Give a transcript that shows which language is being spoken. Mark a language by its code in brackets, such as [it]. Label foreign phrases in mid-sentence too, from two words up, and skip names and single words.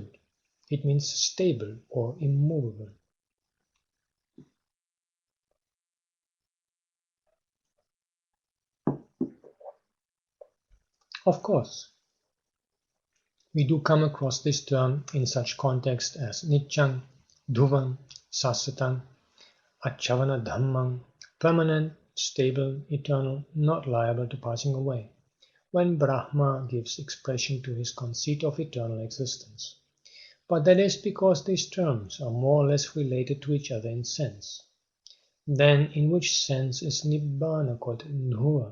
[en] It means stable or immovable. Of course, we do come across this term in such contexts as [pi] niccang, dhruvam, sasatam, achavana dhammam, [en] permanent, stable, eternal, not liable to passing away, when Brahma gives expression to his conceit of eternal existence. But that is because these terms are more or less related to each other in sense. Then in which sense is Nibbāna called dhruva?